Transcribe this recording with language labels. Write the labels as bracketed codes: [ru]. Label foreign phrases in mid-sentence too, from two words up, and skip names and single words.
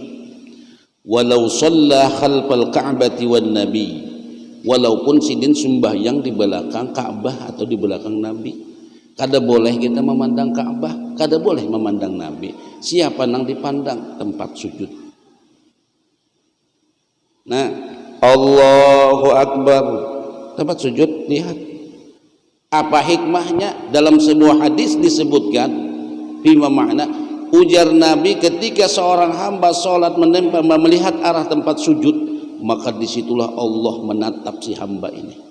[ar] ولو صلى خلف الكعبة والنبي. [bjn] Walaupun sidin sembahyang di belakang Ka'bah atau di belakang Nabi. Kada boleh kita memandang Ka'bah, kada boleh memandang Nabi. Siapa nang dipandang? Tempat sujud. Nah, [ar] الله أكبر, [bjn] tempat sujud, lihat. [id] Apa hikmahnya? Dalam sebuah hadis disebutkan, [ar] بما معنى, [id] ujar Nabi, ketika seorang hamba sholat melihat arah tempat sujud, maka disitulah Allah menatap si hamba ini.